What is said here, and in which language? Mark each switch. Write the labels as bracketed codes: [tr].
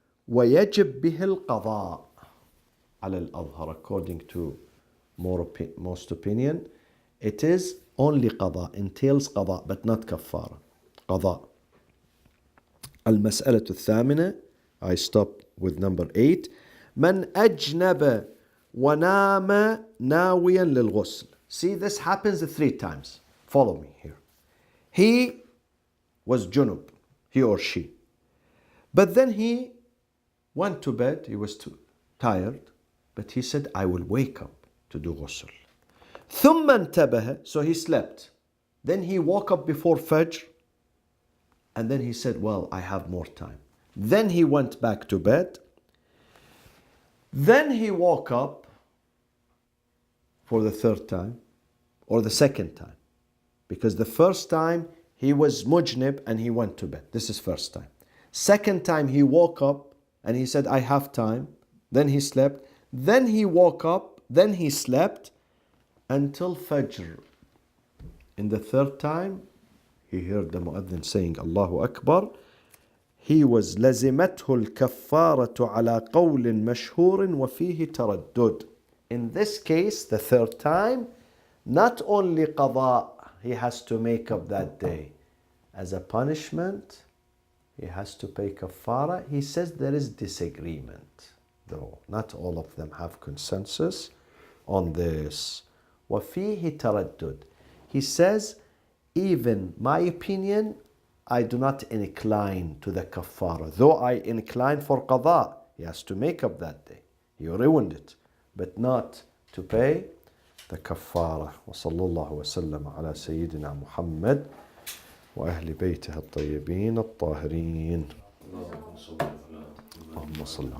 [ar] ويجب به القضاء على الأظهر, [en] according to most opinion, it is only قضاء, entails قضاء, but not كفارة. [ar] قضاء. المسألة الثامنة, [en] I stop with number 8. [ar] من أجنب ونام ناويا للغسل. [en] See, this happens 3 times. Follow me here. He was junub, he or she. But then he went to bed, he was too tired, but he said, I will wake up to do ghusl. [ar] ثم انتبه, [en] so he slept. Then he woke up before Fajr, and then he said, well, I have more time. Then he went back to bed. Then he woke up for the 3rd time, or the 2nd time. Because the first time he was mujnib and he went to bed. This is first time. 2nd time he woke up and he said, I have time. Then he slept. Then he woke up. Then he slept until Fajr. In the 3rd time, he heard the mu'adhin saying, Allahu Akbar. He was [ar] لزمته الكفارة على قول مشهور وفيه تردد. [en] In this case, the 3rd time, not only qada, he has to make up that day. As a punishment, he has to pay kafara. He says there is disagreement, though not all of them have consensus on this. [ar] وفيه تردد. [en] He says, even my opinion, I do not incline to the kafara. Though I incline for qada, he has to make up that day. He ruined it, but not to pay the kafara. [ar] وصلى الله وسلم على سيدنا محمد وأهل بيته الطيبين الطاهرين. اللهم صل على